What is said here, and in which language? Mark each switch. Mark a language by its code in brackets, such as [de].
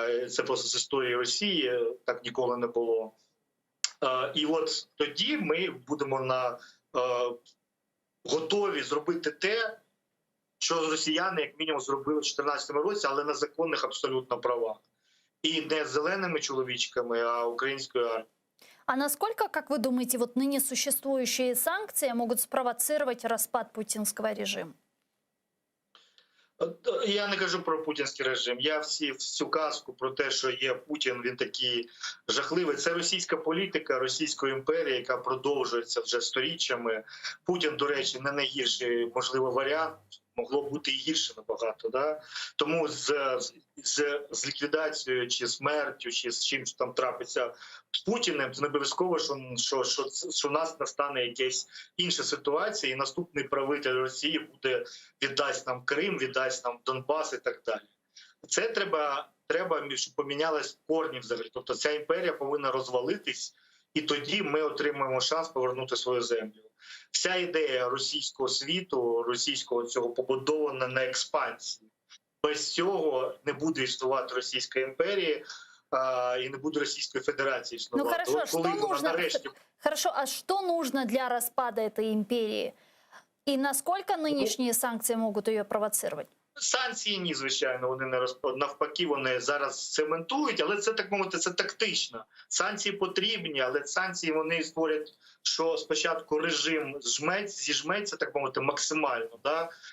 [uk] Це просто з історії Росії, так ніколи не було. І от тоді ми будемо готові зробити те, що росіяни, як мінімум, зробили в 2014 році, але на законних абсолютно правах. [ru] И не зелеными человечками, а украинскую армию. А насколько, как вы думаете, вот ныне существующие санкции могут спровоцировать распад путинского режима? [uk] Я не кажу про путінський режим. Я всю казку про те, що є Путін, він такий жахливий. Це російська політика, Російської імперії, яка продовжується вже сторіччями. Путін, до речі, не найгірший, можливо, варіант. Могло бути і гірше набагато. Да? Тому з ліквідацією, чи смертю, чи з чим там трапиться з Путіним, це не обов'язково, що в нас настане якась інша ситуація, і наступний правитель Росії віддасть нам Крим, віддасть нам Донбас і так далі. Це треба, щоб помінялись корні взагалі. Тобто ця імперія повинна розвалитись, і тоді ми отримаємо шанс повернути свою землю. Вся ідея російського світу, російського цього побудована на експансії. Без цього не буде існувати Російська імперія і не буде Російської Федерації існувати. [ru] Ну хорошо, а что нужно для распада этой империи? И насколько нынешние санкции могут ее провоцировать? [uk] Санкції ні, звичайно, вони не навпаки, вони зараз цементують, але це, так мовити, це тактично. Санкції потрібні, але санкції вони створять, що спочатку режим зіжметься, так мовити, максимально. Да?